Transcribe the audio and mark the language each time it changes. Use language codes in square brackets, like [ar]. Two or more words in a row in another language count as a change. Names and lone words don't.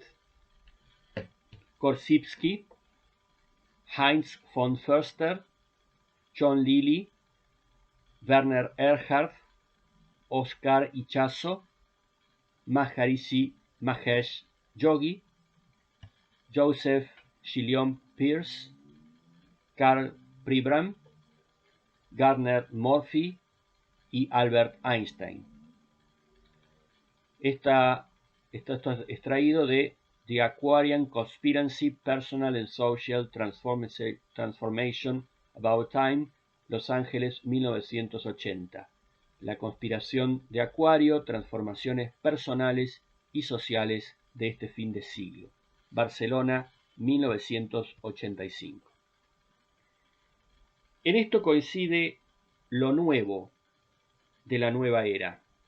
[es] Korzybski, Heinz von Förster, John Lilly, Werner Erhard, Oscar Ichazo, Maharishi Mahesh Yogi, Joseph Chillion Pearce, Karl Pribram, Gardner Murphy y Albert Einstein. Esto es extraído de The Aquarian Conspiracy, Personal and Social Transformation About Time, Los Ángeles, 1980. La conspiración de Acuario, transformaciones personales y sociales de este fin de siglo. Barcelona, 1985. En esto coincide lo nuevo de la nueva era.